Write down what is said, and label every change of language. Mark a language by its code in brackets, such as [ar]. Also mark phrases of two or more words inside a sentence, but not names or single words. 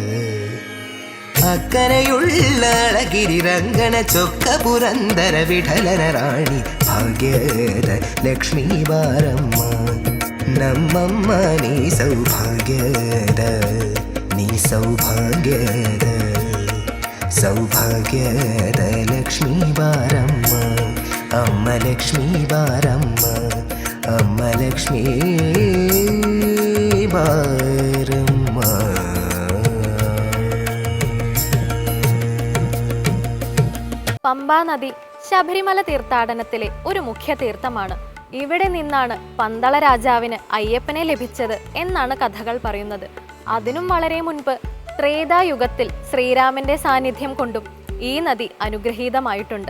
[kn] ಅಕ್ಕರೆಯುಳ್ಳ ಅಳಗಿರಿ ರಂಗನ ಚೊಕ್ಕ ಪುರಂದರ ವಿಠಲನ ರಾಣಿ ಭಾಗ್ಯದ ಲಕ್ಷ್ಮೀ ಬಾರಮ್ಮ ನಮ್ಮಮ್ಮ ನೀ ಸೌಭಾಗ್ಯದ ನೀ ಸೌಭಾಗ್ಯದ ಸೌಭಾಗ್ಯದ ಲಕ್ಷ್ಮೀ ಬಾರಮ್ಮ ಅಮ್ಮ ಲಕ್ಷ್ಮೀ ಬಾರಮ್ಮ ಅಮ್ಮ ಲಕ್ಷ್ಮೀ ಬಾರಮ್ಮ. [ml] പമ്പാ നദി ശബരിമല തീർത്ഥാടനത്തിലെ ഒരു മുഖ്യ തീർത്ഥമാണ്. ഇവിടെ നിന്നാണ് പന്തള രാജാവിന് അയ്യപ്പനെ ലഭിച്ചത് എന്നാണ് കഥകൾ പറയുന്നത്. അതിനും വളരെ മുൻപ് ത്രേതായുഗത്തിൽ ശ്രീരാമന്റെ സാന്നിധ്യം കൊണ്ടും ഈ നദി അനുഗ്രഹീതമായിട്ടുണ്ട്.